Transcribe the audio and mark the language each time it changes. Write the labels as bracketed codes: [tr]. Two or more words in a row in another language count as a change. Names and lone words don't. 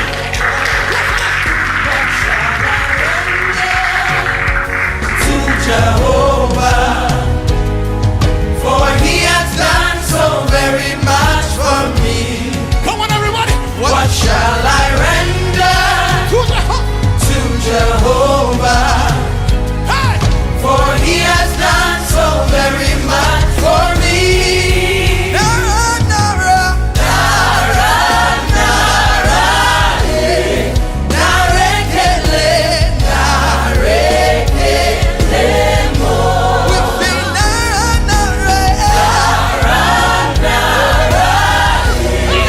[en] To Jehovah, for He has done so very much for me. Come on, everybody! What shall I render to Jehovah? For He has done so very much for me. [yo] Nara, nara, nara, nara, eh. Narekele, narekele mo. [en] We sing [yo] nara, nara, nara, nara, eh.